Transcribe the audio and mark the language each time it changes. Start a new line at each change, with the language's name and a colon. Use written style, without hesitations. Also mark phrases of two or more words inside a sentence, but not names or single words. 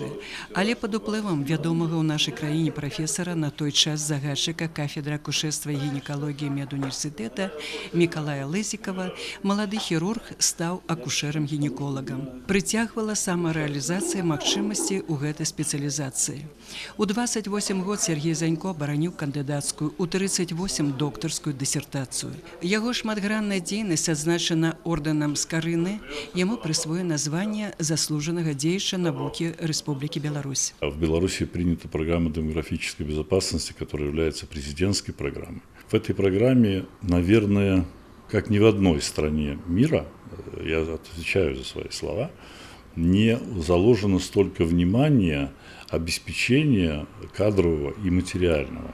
Belarusian: Але пад уплывам вядомага ў нашай краіне прафесара, на той час загадчыка кафедры акушэрства і гінекалогіі медуніверсітэта Мікалая Лызікава, малады хірург стаў акушэрам-гінеколагам. Прыцягвала самарэалізацыя магчымасці ў гэтай спецыялізацыі. У 28 год Сергей Занько абараніў кандыдацкую, у 38 доктарскую дысертацыю. Яго шматгранная дзейнасць адзначана ордэнам Скарыны, яму
Russian: присвоено звание заслуженного деятеля науки Республики Беларусь. В Беларуси принята программа демографической безопасности, которая является президентской программой. В этой программе, наверное, как ни в одной стране мира, я отвечаю за свои слова, не заложено столько внимания обеспечения кадрового и материального.